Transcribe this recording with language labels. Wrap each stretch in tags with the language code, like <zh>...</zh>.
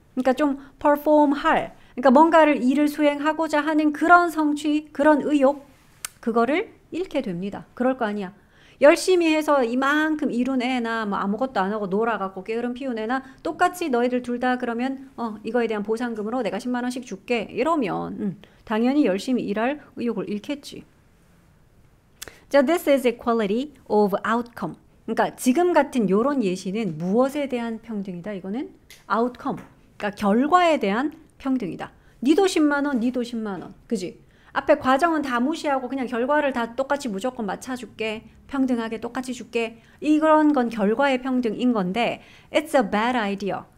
<ko>그러니까 좀 perform 할. 그러니까 뭔가를 일을 수행하고자 하는 그런 성취, 그런 의욕, 그거를 잃게 됩니다. 그럴 거 아니야. 열심히 해서 이만큼 이룬 애나 뭐 아무것도 안 하고 놀아갖고 게으름 피운 애나 똑같이 너희들 둘 다 그러면 이거에 대한 보상금으로 내가 10만 원씩 줄게 이러면 당연히 열심히 일할 의욕을 잃겠지.</ko> <en>자, this is equality of outcome.</en> <ko>그러니까 지금 같은 요런 예시는 무엇에 대한 평등이다? 이거는 outcome. 그러니까 결과에 대한 평등이다. 니도 10만 원, 니도 10만 원. 그지? 앞에 과정은 다 무시하고 그냥 결과를 다 똑같이 무조건 맞춰줄게. 평등하게 똑같이 줄게. 이런 건 결과의 평등인 건데</ko> <en>it's a bad idea.</en>